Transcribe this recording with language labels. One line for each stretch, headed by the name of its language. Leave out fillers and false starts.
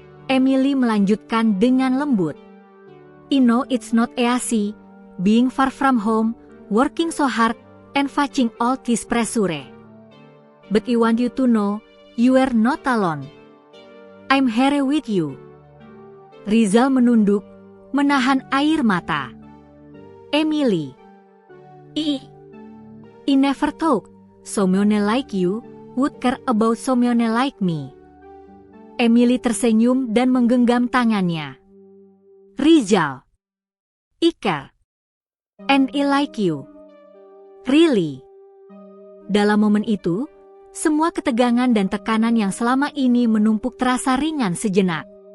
Indonesian: Emily melanjutkan dengan lembut.
English: "I know it's not easy, being far from home, working so hard, and facing all this pressure. But I want you to know, you are not alone. I'm here with you."
Indonesian: Rizal menunduk, menahan air mata.
English: "Emily, I never thought someone like you would care about someone like me."
Indonesian: Emily tersenyum dan menggenggam tangannya.
English: "Rizal, I care. And I like you. Really."
Indonesian: Dalam momen itu, semua ketegangan dan tekanan yang selama ini menumpuk terasa ringan sejenak.